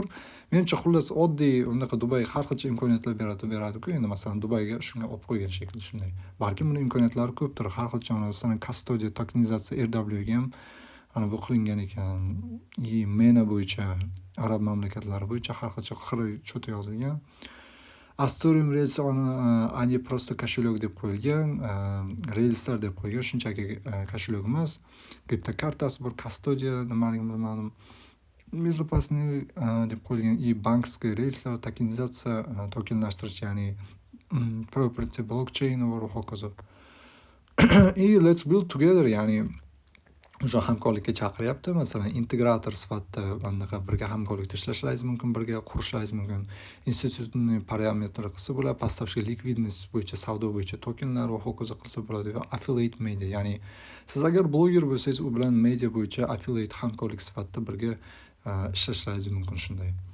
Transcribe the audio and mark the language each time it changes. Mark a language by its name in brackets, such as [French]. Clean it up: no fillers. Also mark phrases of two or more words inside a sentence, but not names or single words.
[Uzbek] Menimcha xullas oddiy unaqa Dubay har qancha imkoniyatlar beradi-ku. Endi masalan Dubayga shunga olib qo'ygan shekilli shunday. Balkim buni imkoniyatlari ko'pdir. Har qancha masalan custodiya, tokenizatsiya, RW ga ham bu qilingan ekan. MENA bo'yicha, arab mamlakatlari bo'yicha har qancha xira cho'ta yozilgan. Asterium Rails [Russian] они просто кошелек [Uzbek] deb qo'yilgan, Railslar deb qo'ygan, shunchaki kошелек emas. Kripto kartasi bor, custodiya nimaligini bilmadim. Безопасный deb qo'yilgan, bankskiy Railslar, tokenizatsiya, tokenlashtirish, ya'ni property blockchain va hokazo. [English] Let's build together, [Uzbek] ya'ni o'sha hamkorlikka chaqiryapti. Masalan, integrator sifatida anaqa birga hamkorlikda ishlashlaringiz mumkin, birga qurishlaringiz mumkin. Institutning parametri qilsa bo'ladi, [Russian] поставщик likvidность [Uzbek] bo'yicha, savdo bo'yicha tokenlar va hokazo qilsa bo'ladi. Va [English] affiliate media, [Uzbek] ya'ni siz agar bloger bo'lsangiz, u bilan media bo'yicha affiliate hamkorlik sifatida birga ishlashlaringiz mumkin shunday.